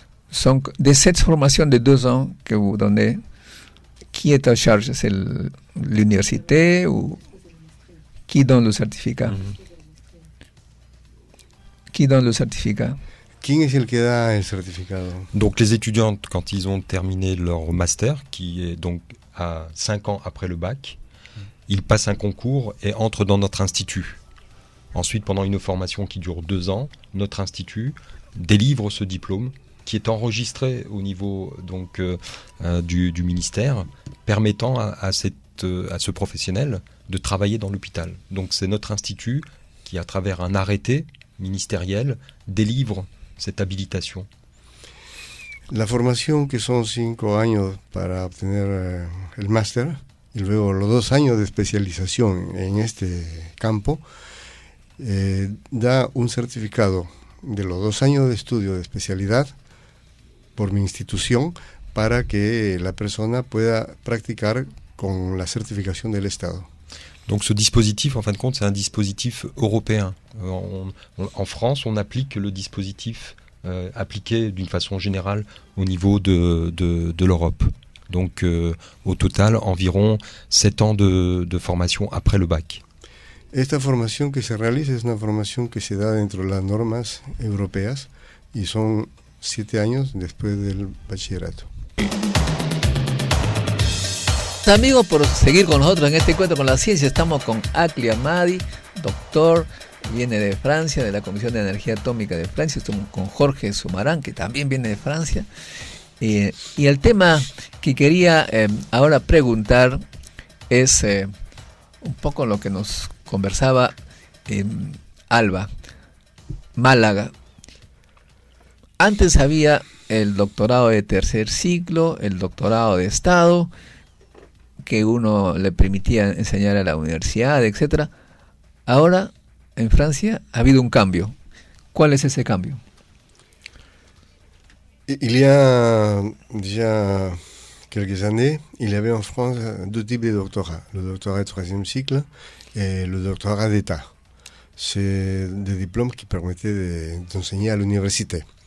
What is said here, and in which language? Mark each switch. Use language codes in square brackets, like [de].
[fr] Son de cette formation de 2 ans que vous donnez, qui est en charge? C'est l'université ou qui donne le certificat? Qui donne le certificat? [es] ¿Quién es el que da el certificado? [fr] Donc les étudiants, quand ils ont terminé leur master, qui est donc à 5 ans après le bac, ils passent un concours et entrent dans notre institut. Ensuite, pendant une formation qui dure 2 ans, notre institut délivre ce diplôme qui est enregistré au niveau donc, du ministère, permettant à ce professionnel de travailler dans l'hôpital. Donc c'est notre institut qui, à travers un arrêté ministériel, délivre cette habilitation. [es] La formación, que son 5 años para obtener el máster y luego los 2 años de especialización en este campo, da un certificado de los 2 años de estudio de especialidad por mi institución para que la persona pueda practicar con la certificación del Estado. [fr] Donc ce dispositif, en fin de compte, c'est un dispositif européen. En France, on applique le dispositif appliqué d'une façon générale au niveau de l'Europe. Donc au total, environ 7 ans de formation après le bac. [es] Esta formación que se realiza es una formación que se da dentro de las normas europeas y son 7 años después del bachillerato. Amigos, por seguir con nosotros en este encuentro con la ciencia, estamos con Akli Ahmadi, doctor, viene de Francia, de la Comisión de Energía Atómica de Francia. Estamos con Jorge Sumarán, que también viene de Francia. Y el tema que quería ahora preguntar es un poco lo que nos conversaba Alba, Málaga. Antes había el doctorado de tercer ciclo, el doctorado de Estado, que uno le permitía enseñar a la universidad, etc. Ahora, en Francia, ha habido un cambio. ¿Cuál es ese cambio? [fr] Il y a déjà quelques années, il y avait en France 2 types de doctorats, le doctorat de 3e cycle et le doctorat d'État. C'est des diplômes qui permettaient d'enseigner à l'université.